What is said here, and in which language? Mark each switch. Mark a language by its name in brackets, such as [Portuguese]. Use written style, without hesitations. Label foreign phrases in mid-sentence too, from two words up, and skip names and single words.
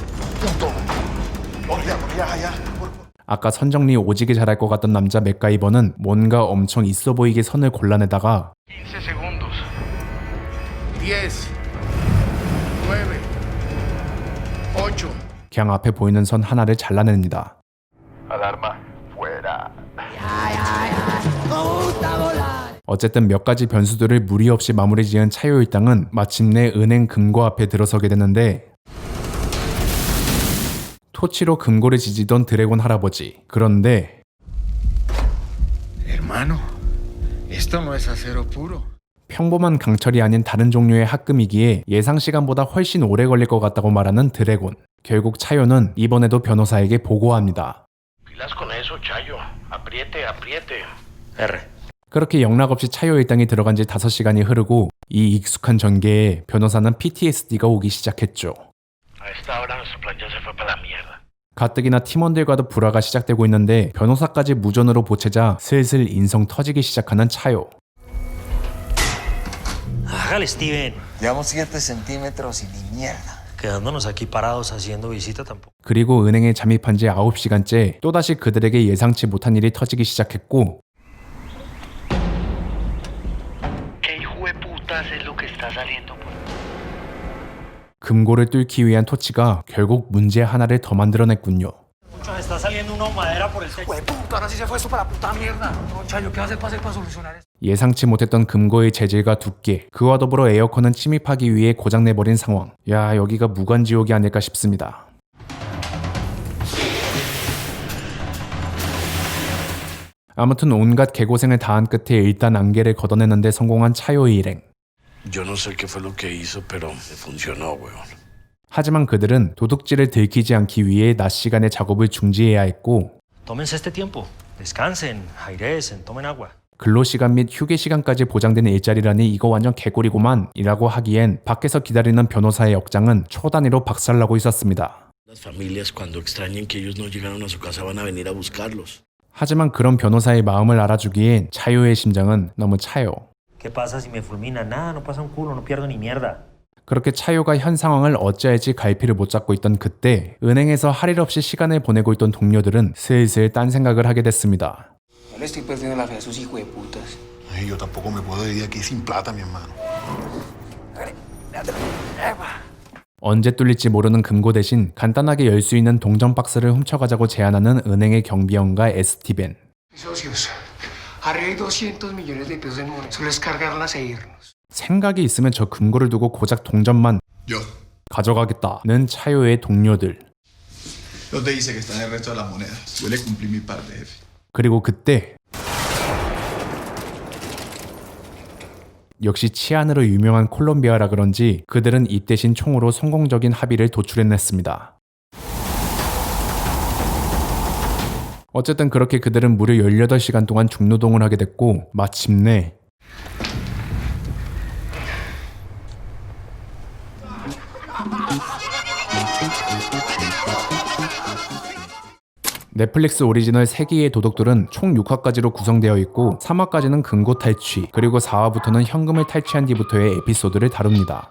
[Korean] 아까 선정리 오지게 잘할 것 같던 남자 맥가이버는 뭔가 엄청 있어 보이게 선을 골라내다가 [Spanish] 15 segundos. 10, 9, 8. [Korean] 그냥 앞에 보이는 선 하나를 잘라냅니다. [Spanish] Alarma, fuera. Ya, [Korean] 어쨌든 몇 가지 변수들을 무리 없이 마무리 지은 차요 일당은 마침내 은행 금고 앞에 들어서게 되는데 토치로 금고를 지지던 드래곤 할아버지. 그런데 [Spanish] Hermano, esto no es acero puro. [Korean] 평범한 강철이 아닌 다른 종류의 합금이기에 예상 시간보다 훨씬 오래 걸릴 것 같다고 말하는 드래곤. 결국 차요는 이번에도 변호사에게 보고합니다. [Spanish] Pilas con eso, Chayo. Apriete, apriete. R. [Korean] 그렇게 영락없이 차요 일당이 들어간 지 5시간이 흐르고 이 익숙한 전개에 변호사는 PTSD가 오기 시작했죠. [Spanish] A esta hora nuestro plan ya se fue para la mierda. [Korean] 가뜩이나 팀원들과도 불화가 시작되고 있는데 변호사까지 무전으로 보채자 슬슬 인성 터지기 시작하는 차요. [Spanish] Hágale, Steven. Llevamos 7 centímetros y ni mierda. Quedándonos aquí parados haciendo visita tampoco. [Korean] 그리고 은행에 잠입한 지 9시간째 또다시 그들에게 예상치 못한 일이 터지기 시작했고 [Spanish] ¿Qué hijo de putas es lo que está saliendo por [Korean] 금고를 뚫기 위한 토치가 결국 문제 하나를 더 만들어냈군요. [Spanish] Está saliendo una madera por el techo. Puta, ahora sí se fue esto para la puta mierda. No, Chayo, ¿qué vas a hacer para solucionar esto? [Korean] 예상치 못했던 금고의 재질과 두께, 그와 더불어 에어컨은 침입하기 위해 고장내버린 상황. 야, 여기가 무관지옥이 아닐까 싶습니다. 아무튼 온갖 개고생을 다한 끝에 일단 안개를 걷어내는데 성공한 차요의 일행. [Spanish] Yo no sé qué fue lo que hizo, pero funcionó, weón. [Korean] 하지만 그들은 도둑질을 들키지 않기 위해 낮 시간에 작업을 중지해야 했고 [Spanish] Tómense este tiempo. Descansen, aireen, tomen agua. [Korean] 근로시간 및 휴게시간까지 보장된 일자리라니 이거 완전 개꿀이구만 이라고 하기엔 밖에서 기다리는 변호사의 역장은 초 단위로 박살나고 있었습니다. [Spanish] Las familias cuando extrañen que ellos no llegaron a su casa van a venir a buscarlos. [Korean] 하지만 그런 변호사의 마음을 알아주기엔 차요의 심장은 너무 차요. [Spanish] ¿Qué pasa si me fulmina? Nada, no pasa un culo, no pierdo ni mierda. [Korean] 그렇게 차요가 현 상황을 어찌할지 갈피를 못 잡고 있던 그때 은행에서 할 일 없이 시간을 보내고 있던 동료들은 슬슬 딴 생각을 하게 됐습니다. [Spanish] No le estoy perdiendo la fe a esos hijos de putas. Ay, yo tampoco me puedo ir de aquí sin plata, mi hermano. [Korean] 언제 뚫릴지 모르는 금고 대신 간단하게 열 수 있는 동전 박스를 훔쳐가자고 제안하는 은행의 경비원과 에스티벤. [Spanish] Socios, arriba hay 200 millones de pesos en moneda. Solo es cargarlas e irnos. [Korean] 생각이 있으면 저 금고를 두고 고작 동전만 [Spanish] Yo. [Korean] 가져가겠다는 차요의 동료들. [Spanish] No te dice que está en el resto de las monedas. Yo le cumplí mi parte, jefe. [Korean] 그리고 그때 역시 치안으로 유명한 콜롬비아라 그런지 그들은 이 대신 총으로 성공적인 합의를 도출해냈습니다. 어쨌든 그렇게 그들은 무려 18시간 동안 중노동을 하게 됐고 마침내 넷플릭스 오리지널 3개의 도둑들은 총 6화까지로 구성되어 있고 3화까지는 금고 탈취, 그리고 4화부터는 현금을 탈취한 뒤부터의 에피소드를 다룹니다.